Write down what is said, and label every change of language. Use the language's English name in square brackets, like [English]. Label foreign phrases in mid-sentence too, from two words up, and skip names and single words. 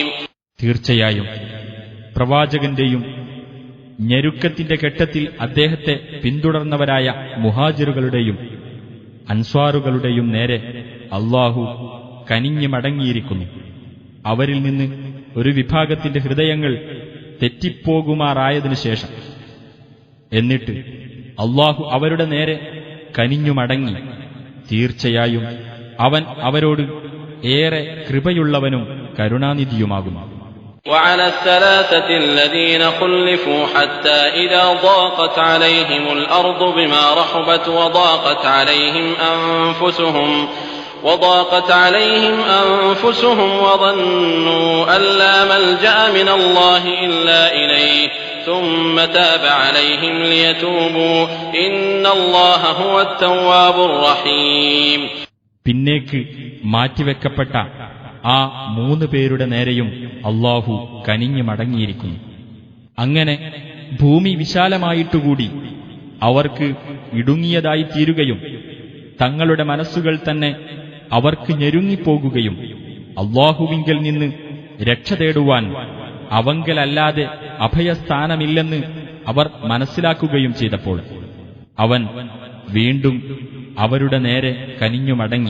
[Malayalam] തീർച്ചയായും പ്രവാചകന്റെയും ഞെരുക്കത്തിന്റെ ഘട്ടത്തിൽ അദ്ദേഹത്തെ പിന്തുടർന്നവരായ മുഹാജിറുകളുടെയും അൻസ്വാറുകളുടെയും നേരെ അല്ലാഹു കനിഞ്ഞു മടങ്ങിയിരിക്കുന്നു. അവരിൽ നിന്ന് ഒരു വിഭാഗത്തിന്റെ ഹൃദയങ്ങൾ തെറ്റിപ്പോകുമാറായതിനു ശേഷം എന്നിട്ട് അല്ലാഹു അവരുടെ നേരെ കനിഞ്ഞു മടങ്ങി. തീർച്ചയായും അവൻ അവരോട് ഏറെ കൃപയുള്ളവനും കരുണാനിധിയുമാകുന്നു. [Arabic] وعلى الثلاثة الذين خلفوا حتى إذا ضاقت عليهم الأرض بما رحبت وضاقت عليهم أنفسهم وظنوا أن لا ملجأ من الله إلا إليه ثم تاب عليهم ليتوبوا إن الله هو التواب الرحيم. [Malayalam] പിന്നേക്ക് മാറ്റിവെക്കപ്പെട്ട ആ 3 പേരുടെ നേരെയും അല്ലാഹു കനിഞ്ഞു മടങ്ങിയിരിക്കുന്നു. അങ്ങനെ ഭൂമി വിശാലമായിട്ടുകൂടി അവർക്ക് ഇടുങ്ങിയതായി തീരുകയും തങ്ങളുടെ മനസ്സുകൾ തന്നെ അവർക്ക് ഞെരുങ്ങിപ്പോകുകയും അല്ലാഹുവിങ്കൽ നിന്ന് രക്ഷ തേടുവാൻ അവങ്കലല്ലാതെ അഭയസ്ഥാനമില്ലെന്ന് അവർ മനസ്സിലാക്കുകയും ചെയ്തപ്പോൾ അവൻ വീണ്ടും അവരുടെ നേരെ കനിഞ്ഞു മടങ്ങി.